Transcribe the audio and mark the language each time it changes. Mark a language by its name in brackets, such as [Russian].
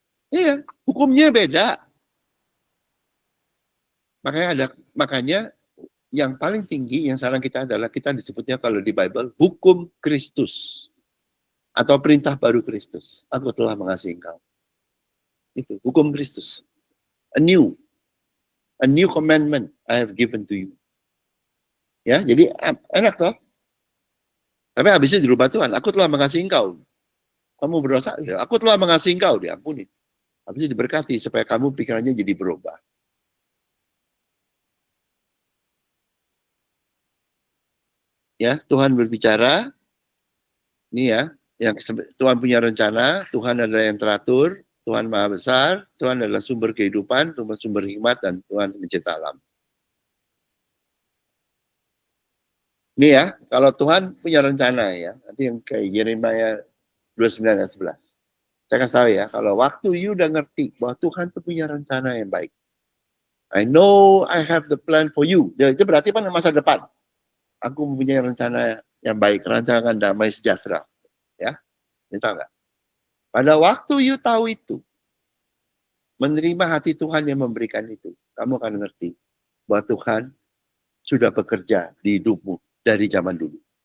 [Indonesian] Iya, hukumnya beda. Makanya yang paling tinggi yang saran kita adalah kita disebutnya kalau di Bible hukum Kristus atau perintah baru Kristus. Aku telah mengasihi engkau. Itu hukum Kristus. [English] A new commandment I have given to you. [Indonesian] Ya, jadi enak toh. Tapi habisnya dirubah Tuhan. Aku telah mengasihi engkau. Kamu berdosa, ya, aku telah mengasihi engkau, diampuni. Habisnya diberkati supaya kamu pikirannya jadi berubah. Ya, Tuhan berbicara. Ini ya, yang Tuhan punya rencana, Tuhan ada yang teratur. Tuhan Maha Besar, Tuhan adalah sumber kehidupan, Tuhan sumber hikmat, dan Tuhan pencipta alam. Ini ya, kalau Tuhan punya rencana ya, nanti yang kayak Yeremia 29 ayat 11. Saya kasih tahu ya, kalau waktu you udah ngerti bahwa Tuhan itu punya rencana yang baik. [English] I know I have the plan for you. [Indonesian] Ya, itu berarti kan masa depan. Aku mempunyai rencana yang baik, rancangan damai sejahtera. Ya, ini tahu nggak? Pada waktu you tahu itu, menerima hati Tuhan yang memberikan itu, kamu akan ngerti bahwa Tuhan sudah bekerja di hidupmu dari zaman dulu.